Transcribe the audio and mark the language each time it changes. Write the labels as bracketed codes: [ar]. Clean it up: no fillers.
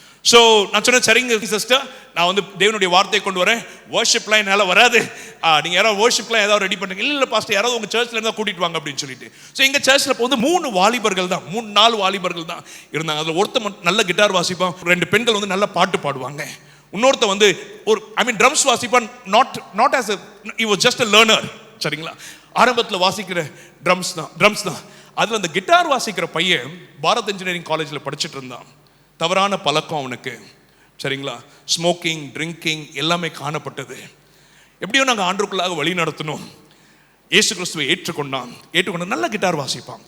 [ta] So நான் சொன்னேன், சரிங்க சிஸ்டர், நான் வந்து தேவனுடைய வார்த்தையை கொண்டு வரேன், வர்ஷிப்லாம் என்னால் வராது, நீங்கள் யாராவது வர்ஷிப்லாம் ஏதாவது ரெடி பண்ணுங்க. இல்லை பாஸ்டர், யாராவது உங்கள் சர்ச்சில் இருந்தால் கூட்டிட்டு வாங்க அப்படின்னு சொல்லிட்டு. ஸோ எங்கள் சர்ச்சில் இப்போ வந்து 3 வாலிபர்கள் தான், 3-4 வாலிபர்கள் தான் இருந்தாங்க. அதில் ஒருத்தர் நல்ல கிட்டார் வாசிப்பான், 2 பெண்கள் வந்து நல்ல பாட்டு பாடுவாங்க, இன்னொருத்த வந்து ஒரு drums வாசிப்பான். [en] not as he was just a learner, [ta] சரிங்களா? ஆரம்பத்தில் வாசிக்கிற ட்ரம்ஸ் தான். அதில் அந்த கிட்டார் வாசிக்கிற பையன் பாரத் இன்ஜினியரிங் காலேஜில் படிச்சுட்டு இருந்தான். தவறான பழக்கம் அவனுக்கு, சரிங்களா? ஸ்மோக்கிங், ட்ரிங்கிங் எல்லாமே காணப்பட்டது. எப்படியோ நாங்கள் ஆண்டுக்குள்ளாக வழி நடத்தணும். இயேசு கிறிஸ்துவை ஏற்றுக்கொண்டு நல்ல கிட்டார் வாசிப்பான்.